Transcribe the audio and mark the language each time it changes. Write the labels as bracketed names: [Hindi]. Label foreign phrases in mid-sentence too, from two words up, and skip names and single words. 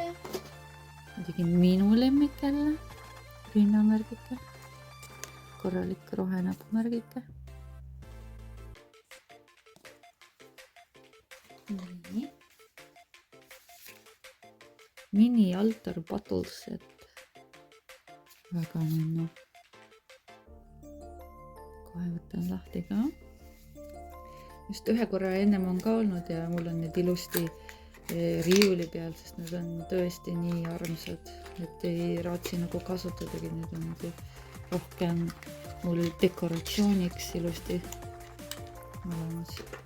[Estonian] Muidugi minu lemmik jälle. Rinnamärgike. Korralik rohenäpumärgike. [English] nii. Mini altar bottle set. [Estonian] Väga ninnu. Kohe võtan lahti ka. Just ühe korra ennem on ka olnud ja mul on need ilusti riiuli peal, sest need on tõesti nii armsad, et ei raatsi nagu kasutadagi, need on nagu rohkem mul dekoratsiooniks ilusti olemas.